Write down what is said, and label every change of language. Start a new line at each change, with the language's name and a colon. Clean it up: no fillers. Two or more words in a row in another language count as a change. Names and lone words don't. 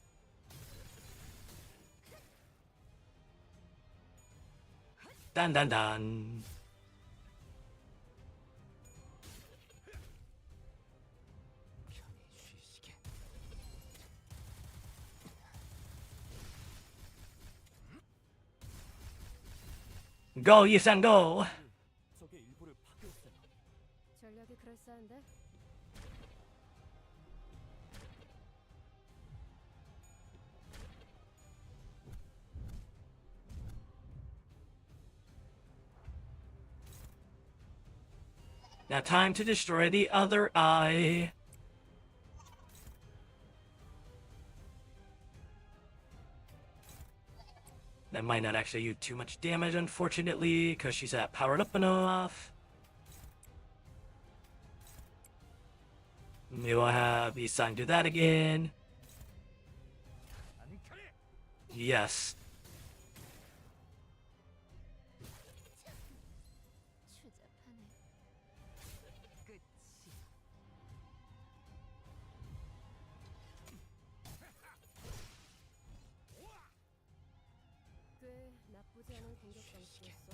English: Dun dun dun. Go, Yisan, go!
Korean: 적의 일부를 파괴했어요. 전략이 그럴싸한데?
English: Now time to destroy the other eye. That might not actually do too much damage, unfortunately, because she's not powered up enough. Maybe we'll have Isan do that again. Yes.
Korean: 추잡하네. 꽤 나쁘지 않은 공격 방식이었어.